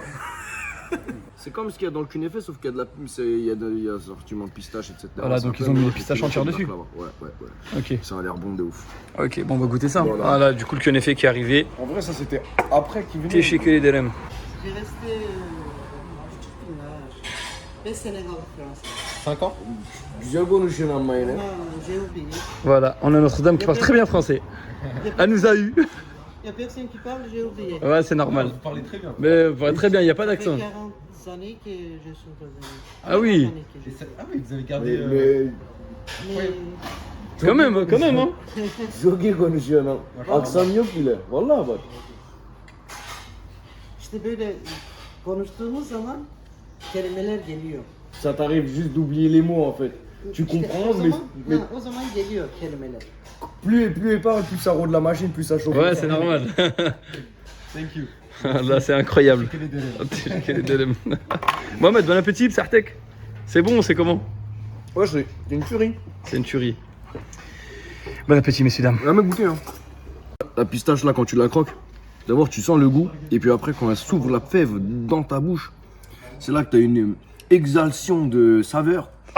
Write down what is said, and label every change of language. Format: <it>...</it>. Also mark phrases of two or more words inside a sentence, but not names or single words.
<fr>C'est comme ce qu'il y a dans le Kunefé, sauf qu'il y a de la il y a assortiment de pistaches, etc. Voilà, donc ils ont mis des pistaches entières dessus. Ouais. Ok. Ça a l'air bon de ouf. Ok, bon, on va goûter ça. Voilà. Voilà, du coup, le Kionefé qui est arrivé. En vrai, ça c'était après qu'il venait. T'es chez Kelly Derem. J'ai resté 5 ans en France. 5 ans.</fr> <tr>Güzel konuşuyorsun amma yine.</tr> <fr>J'ai oublié. Voilà, on a Notre-Dame qui parle très bien français. Elle nous a eu. Il n'y a personne qui parle, j'ai oublié. Ouais, c'est normal. Vous parlez très bien. Mais très bien, il n'y a pas Ça fait d'accent. 40 années que je suis brésilien. Ah oui. 40 années que je- Ah oui, vous avez gardé. Mais Quand même, hein.</fr> <tr>çok iyi konuşuyorsun ha. Aksan yok bile. Vallahi bak. İşte böyle konuştuğumuz zaman kelimeler geliyor.</tr> <fr>Ça t'arrive juste d'oublier les mots en fait. Tu</fr> <tr>İşte</tr> <fr>comprends,</fr> <tr>o</tr> <fr>mais,</fr> <tr>zaman,</tr> <fr>mais</fr> <tr>o zaman geliyor kelimeler.</tr> <fr>plus il parle, plus ça rôde la machine, plus ça chauffe. Ouais, c'est normal.</fr> <en>Thank you.</en> <fr>Là, c'est incroyable. Que les délais. T'es chez Kelly Derem. Mohamed, bon appétit, Sartek. C'est bon, c'est comment? Ouais, c'est une tuerie. C'est une tuerie. Bon appétit, messieurs, dames. Jamais goûté hein. La pistache là, quand tu la croques, d'abord tu sens le goût, et puis après quand elle s'ouvre la fève dans ta bouche, c'est là que tu as une exhalation de saveur.</fr>